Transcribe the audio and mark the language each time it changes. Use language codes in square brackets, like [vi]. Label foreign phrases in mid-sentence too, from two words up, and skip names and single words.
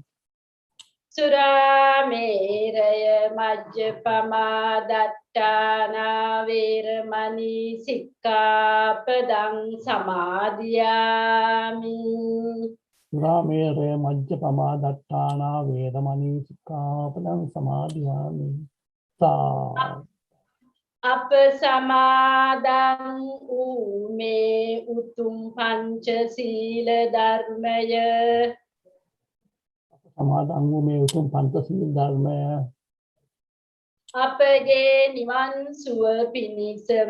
[pi] සුරාමේරය මජ්ජපමා දට්ඨානා වේරමණී සික්ඛාපදං සමාදියාමි. සුරාමේරය මජ්ජපමා දට්ඨානා වේරමණී සික්ඛාපදං සමාදියාමි. [si] අප සමාදන් වූ මේ උතුම් පංචශීල ධර්මය සමාදන් වූ මේ උතුම් පංචශීල ධර්මය අපගේ නිවන් සුව පිණිසම